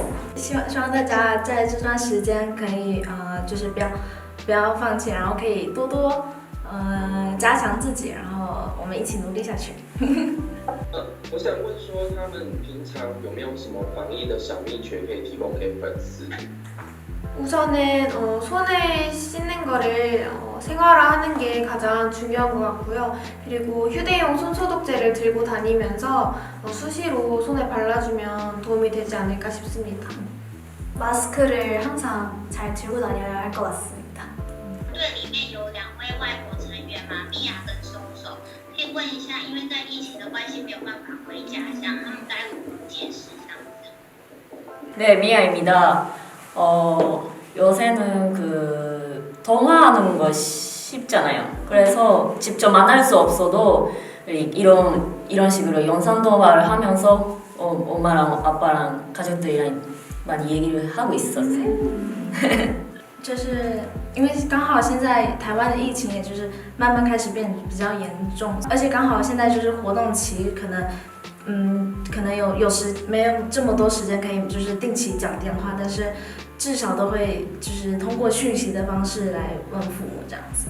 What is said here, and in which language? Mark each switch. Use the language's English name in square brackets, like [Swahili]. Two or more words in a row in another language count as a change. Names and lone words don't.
[Chinese] 希望大家在这段时间可以就是不要放弃，然后可以多多加强自己，然后我们一起努力下去。我想问说，他们平常有没有什么防疫的小秘诀可以提供给粉丝？ [Korean] 우선은 손을 씻는 거를 생활화하는 게 가장 중요한 것 같고요. 그리고 휴대용 손소독제를 들고 다니면서 수시로 손에 발라주면 도움이 되지 않을까 싶습니다. 마스크를 항상 잘 들고 다녀야 할 것 같습니다. [Chinese] 队里面有2位外国成员嘛，米娅跟SoSo，可以问一下，因为在疫情的关系没有办法回家乡，他们该如何解释这样子？ [Korean] 네, 미아입니다. 요새는 통화하는 거 쉽잖아요. 그래서 직접 만날 수 없어도 이런 식으로 영상 통화를 하면서 엄마랑 아빠랑 가족들이랑 많이 얘기를 하고 있었어요. [Chinese] 就是因为刚好现在台湾的疫情也就是慢慢开始变比较严重，而且刚好现在就是活动期，可能没有这么多时间可以就是定期讲电话，但是至少都会就是通过讯息的方式来问父母这样子。